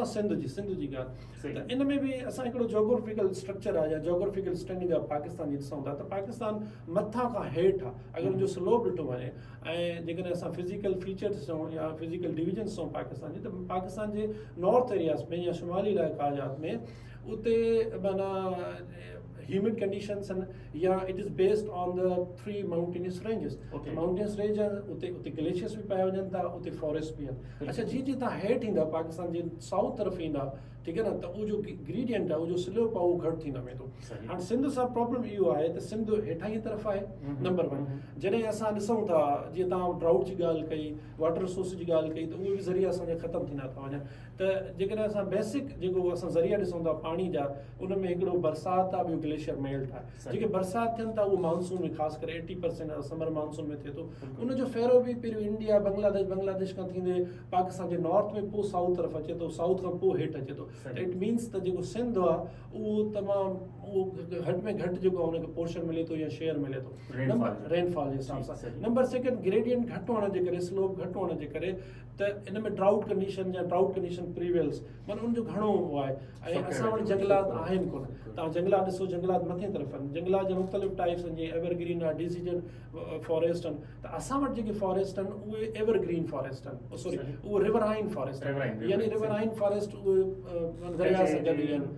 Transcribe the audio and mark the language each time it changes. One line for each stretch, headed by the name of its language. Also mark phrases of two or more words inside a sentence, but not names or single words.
Sindhi: सिंध जी ॻाल्हि त इन में बि असां हिकिड़ो
English: geographical structure
Sindhi: आहे या
English: geographical standing
Sindhi: आहे पाकिस्तान जी ॾिसूं था त पाकिस्तान मथां खां हेठि आहे अगरि उनजो स्लोप ॾिठो वञे ऐं जेकॾहिं असां
English: physical features
Sindhi: चऊं या
English: physical divisions
Sindhi: चऊं पाकिस्तान जी त पाकिस्तान जे
English: north areas
Sindhi: में या शुमाली इलाइक़ात में उते माना
English: humid conditions and it is based on the 3 mountainous ranges. Okay. Mountainous range
Sindhi: उते glaciers भी पाया वञनि था उते फॉरेस्ट भी आहिनि अच्छा जी तव्हां हेठि ईंदा पाकिस्तान जे साउथ तरफ़ ईंदा ठीक है ना त उहो जो ग्रेडियंट आहे उहो जो स्लोप आहे उहो घटि थींदो वेंदो हाणे सिंध सां प्रॉब्लम इहो आहे त सिंध हेठां जी तरफ़ आहे नंबर 1 जॾहिं असां ॾिसूं था जीअं तव्हां ड्राउट जी ॻाल्हि कई
English: water resource
Sindhi: जी ॻाल्हि कई त उहे बि ज़रिया असांजा ख़तमु थींदा था वञनि त जेकॾहिं असां बेसिक जेको असां ज़रिया ॾिसूं था पाणी जा उन में हिकिड़ो बरसाति आहे ॿियो
English: glacier melt
Sindhi: आहे जेके बरसाति थियनि था उहो मानसून में ख़ासि करे 80%
English: summer monsoon
Sindhi: में थिए थो उनजो फेरो बि पहिरियों इंडिया बांग्लादेश खां थींदे पाकिस्तान जे नॉर्थ में पोइ साउथ तरफ़ अचे थो साउथ खां पोइ हेठि अचे थो त
English: it means
Sindhi: त जेको सिंध आहे उहो तमामु उहो घटि में घटि जेको आहे उनखे पोर्शन मिले थो या शेयर मिले थो रेनफॉल जे हिसाब सां नंबर 2 ग्रेडियंट घटि हुअण जे करे स्लोप घटि हुअण जे करे त इन में
English: drought condition
Sindhi: या
English: drought condition prevails
Sindhi: माना उनजो घणो आहे ऐं असां वटि जंगलात आहिनि कोन तव्हां जंगलात ॾिसो जंगलात मथे तरफ़ आहिनि जंगलात जा मुख़्तलिफ़ टाइप्स आहिनि जीअं एवरग्रीन आहे
English: decision forest
Sindhi: आहिनि त असां वटि जेके फॉरेस्ट आहिनि उहे
English: evergreen forest
Sindhi: आहिनि सॉरी उहे
English: riverine forest
Sindhi: आहिनि यानी
English: riverine forest
Sindhi: उहे दरिया सां गॾु आहिनि